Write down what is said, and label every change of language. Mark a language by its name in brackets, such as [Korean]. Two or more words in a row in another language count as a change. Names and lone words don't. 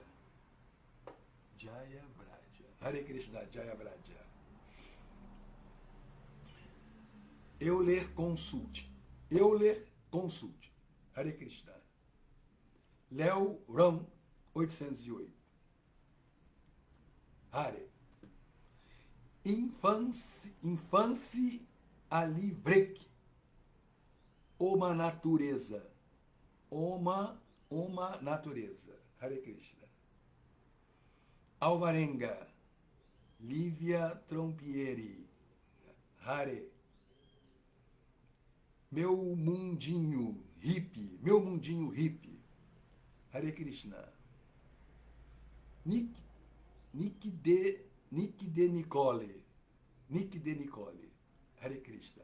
[Portuguese] Jaya Braja. Hare Krishna. Jaya Braja. Euler Consulte. Euler Consulte. Hare Krishna. Léo Ram 808. Hare. Infância Alivrek. Uma natureza. Uma natureza. Hare Krishna. Alvarenga. Lívia Trompieri. Hare. Meu mundinho hippie. Meu mundinho hippie. Hare Krishna. Nick de Nicole. Nick de Nicole. Hare Krishna.